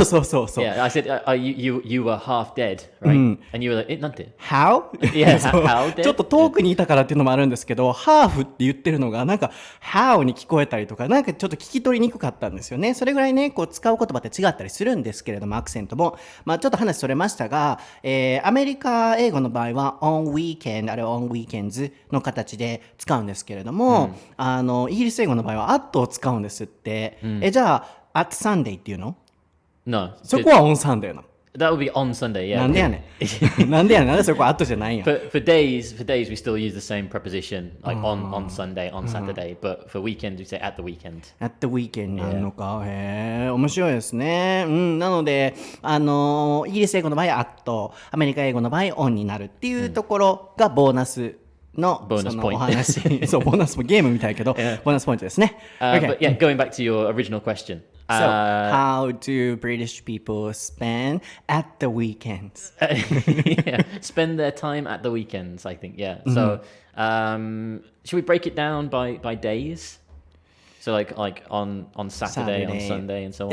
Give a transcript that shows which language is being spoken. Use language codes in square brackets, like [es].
[en] Yeah, I said you were half dead, right? And you were like, [ja] なんて [en] How? Yeah, how dead? [ja] ちょっと遠くにいたからっていうのもあるんですけど、ハーフって言ってるのがなんか How に聞こえたりとか、なんかちょっと聞き取りにくかったんですよね。それぐらいね、こう使う言葉って違ったりするんですけれども、アクセントも。まあちょっと話それましたが、アメリカ英語の場合は on weekend あるいは on weekends の形で使うんですけれども、イギリス英語の場合は at を使うんですって。じゃあ at Sunday っていうの [en] No. [ja] そこは on Sunday なの。 [en] That would be on Sunday, yeah. [ja] なんでやねん。なんでそこ後じゃないんや。 [en] For days, we still use the same preposition, like on Sunday, on Saturday. But for weekend, we say at the weekend. At the weekend [ja] なのか。へえ、面白いですね。なので、イギリス英語の場合は at、アメリカ英語の場合 on になるっていうところがボーナスのボーナスポイント。お話。そう、ボーナスもゲームみたいけど、ボーナスポイントですね。 [en] But yeah, going back to your original question. So, how do British people spend at the weekends? Yeah, spend their time at the weekends, I think. Yeah. So, should we break it down by days? So, like on Saturday, on Sunday, and so on.